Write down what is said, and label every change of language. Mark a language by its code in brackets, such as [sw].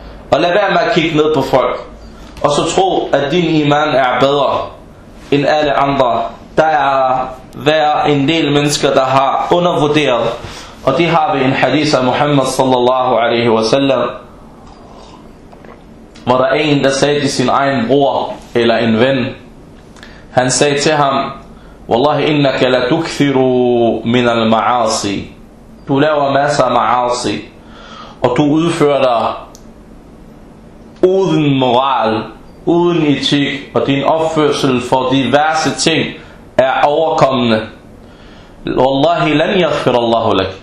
[da] Og lad være med at kigge ned på folk. Og så tro, at din iman er bedre end alle andre. Der er en del mennesker, der har undervurderet. Og det har vi en hadith af Muhammad sallallahu alaihi wasallam, hvor der en, der sagde til sin egen bror eller en ven. Han sagde til ham, [ar] والله إنك لا تكثر من المعاصي. [da] Du laver masser af معاصي og du udfører dig uden moral, uden etik, og din opførsel for diverse ting er overkommende. [ar] والله لن يغفر الله لك.